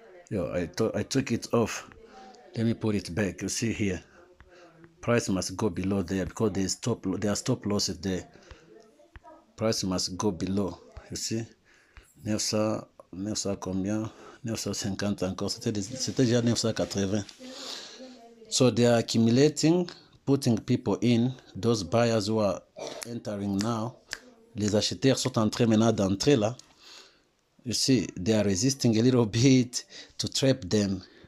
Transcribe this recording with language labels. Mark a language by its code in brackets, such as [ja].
[en] Yo, I took it off. Let me put it back. You see here, price must go below there because there are stop losses there. Price must go below. You see, 900 combien? [fr] 950 encore. C'était déjà 980. [en] So they are accumulating, putting people in. Those buyers who are entering now, [fr] les acheteurs sont en train maintenant d'entrer là. [en] You see, they are resisting a little bit to trap them.